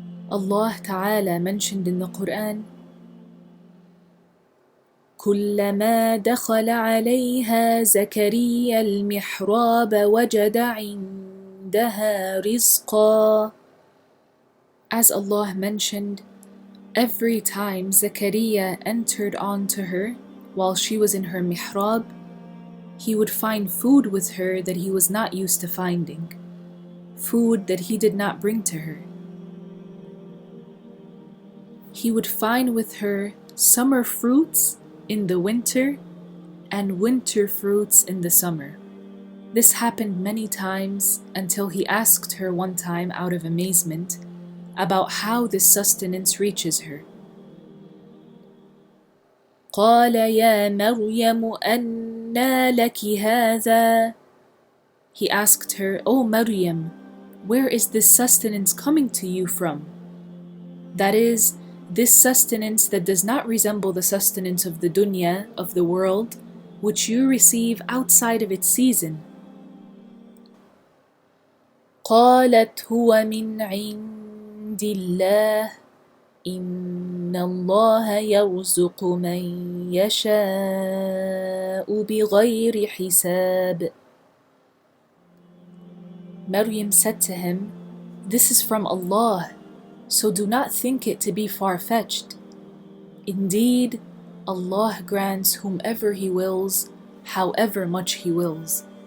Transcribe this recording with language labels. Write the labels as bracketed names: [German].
[English] Allah Ta'ala mentioned in the Quran, [Arabic] كلما دخل عليها زكريا المحراب وجد عندها رزقا. [English] As Allah mentioned, every time Zakaria entered onto her while she was in her mihrab, he would find food with her that he was not used to finding, food that he did not bring to her. He would find with her summer fruits in the winter and winter fruits in the summer. This happened many times until he asked her one time out of amazement about how this sustenance reaches her. [Arabic] قال يا مريم أنى لك هذا. [English] He asked her, O Maryam, where is this sustenance coming to you from? That is, this sustenance that does not resemble the sustenance of the dunya, of the world, which you receive outside of its season. [Arabic] قالت هو من عند الله إن الله يرزق من يشاء بغير حساب. [English] Maryam said to him, This is from Allah, so do not think it to be far-fetched. Indeed, Allah grants whomever He wills, however much He wills.